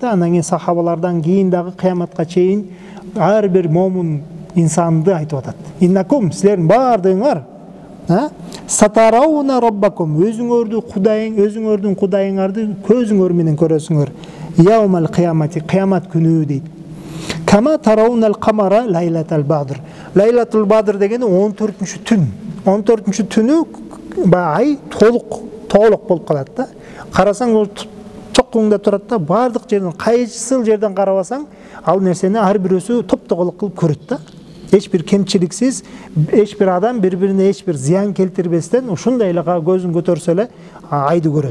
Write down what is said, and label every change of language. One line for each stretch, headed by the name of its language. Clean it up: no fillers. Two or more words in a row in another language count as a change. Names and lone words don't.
Kyrgyz: Анан кийин сахабалардан кийин дагы кыяматка чейин ар бир момун инсанды айтып атат. Иннакум, силердин баардыгыңар
Arabic: سترون ربكم,
Kyrgyz: өзүңөрдүн кудайыңарды көзүңөр менен көрөсүңөр.
Arabic: يوم القيامة,
Kyrgyz: кыямат күнү дейт.
Arabic: كما ترون القمر ليلة البدر. ليلة البدر
Kyrgyz: дегени 14-түн. 14-түн түнү ай толук болуп калат да. Карасаң чокуңда турат да, бардык жерден, кайсыл жерден карабасаң, ал нерсени ар бирөөсү топтогол кылып көрөт да. Эч бир кемчиликсиз, эч бир адам бири-бирине эч бир зыян келтирбестен, ушундай эле көзүн көтөрсө эле айды көрөт.